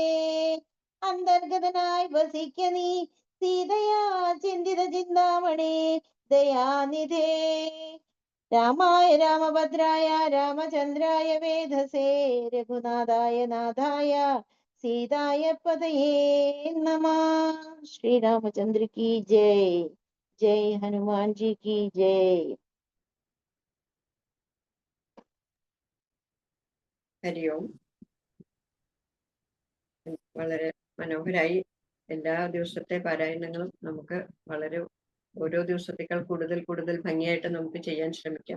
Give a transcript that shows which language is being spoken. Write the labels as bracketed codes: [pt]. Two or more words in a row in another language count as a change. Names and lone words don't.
[ml] അന്തർഗതനായി വസിക്ക നീ സീതയാ ചിന്തിത ചിന്താമണി ദയാനിധേ. [sa] രാമായ രാമഭദ്രായ രാമചന്ദ്രായ വേധസേ രഘുനാഥായ നാഥായ സീതായ പതയേ നമഃ. [hi] ശ്രീരാമചന്ദ്ര की जय. जय हनुमान जी की जय. [ml] ഹരി ഓം. വളരെ മനോഹരായി. എല്ലാ ദിവസത്തെ പാരായണങ്ങളും നമുക്ക് വളരെ ഓരോ ദിവസത്തേക്കാൾ കൂടുതൽ കൂടുതൽ ഭംഗിയായിട്ട് നമുക്ക് ചെയ്യാൻ ശ്രമിക്കാം.